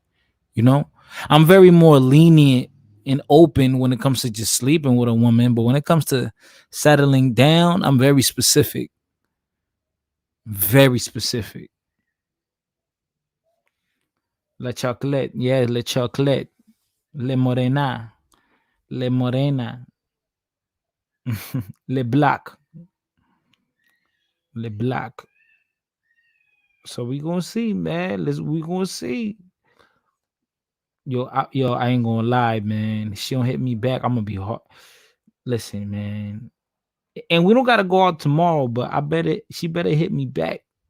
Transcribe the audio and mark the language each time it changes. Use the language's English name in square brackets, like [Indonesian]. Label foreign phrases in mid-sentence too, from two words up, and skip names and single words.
[English] You know, I'm very more lenient and open when it comes to just sleeping with a woman, but when it comes to settling down, I'm very specific. Very specific. [Spanish] La chocolate, [English] yeah, [Spanish] le chocolate, le morena, le morena, le black, le black. [English] So we gonna see, man. We gonna see. I ain't gonna lie, man. She don't hit me back. I'm gonna be hard. Listen, man. And we don't gotta go out tomorrow, but she better hit me back.